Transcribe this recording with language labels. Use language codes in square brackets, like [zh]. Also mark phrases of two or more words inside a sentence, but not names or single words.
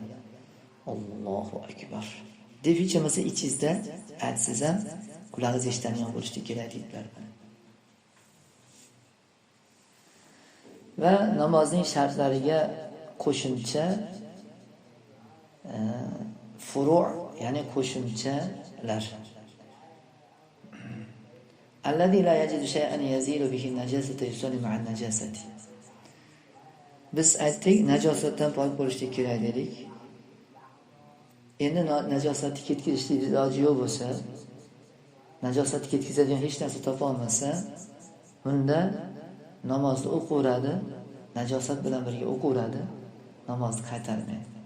[ar] الله أكبر [uz] deb hech bo'lmasa ichingizda aytsangiz ham qulog'ingiz eshitadigan bo'lishi kerak deydilar. Va namozning shartlariga qo'shimcha furu' ya'ni qo'shimchalar. [ar] الذي لا يجد شيئا يزيل به النجاسة يصلي مع النجاسة. [uz] Biz aytdik, najosatdan pok bo'lishlik kerak dedik. Endi najosatni ketkizishlik iloji yo'q bo'lsa, najosatni ketkizadigan hech narsa topa olmasa, unda namozni o'qiveradi, najosat bilan birga o'qiveradi, namozni qaytarmaydi.